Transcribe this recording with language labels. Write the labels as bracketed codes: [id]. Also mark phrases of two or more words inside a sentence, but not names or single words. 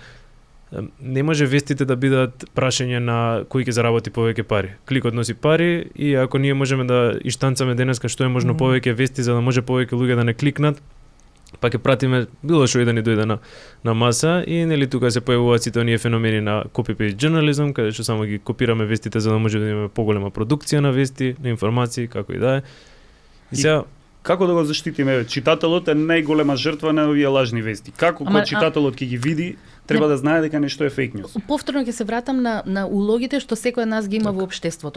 [mk] Не може вестите да бидат прашање на кој ќе заработи повеќе пари. Кликот носи пари и ако ние можеме да иштанцаме денеска што е можно повеќе вести за да може повеќе луѓе да не кликнат, па ќе пратиме било што и да ни дојде на маса и нели тука се појавуваат сите оние феномени на [en] copy-paste journalism, [mk] каде што само ги копираме вестите за да може да имаме поголема продукција на вести, на информации, како и да е. И сега како да го заштитиме? Читателот е најголема жртва на овие лажни вести. Како кога читателот ќе ги види, треба да знае дека нешто е [en] fake news. [mk] Повторно ќе се вратам на улогите што секој од нас ги има во општеството.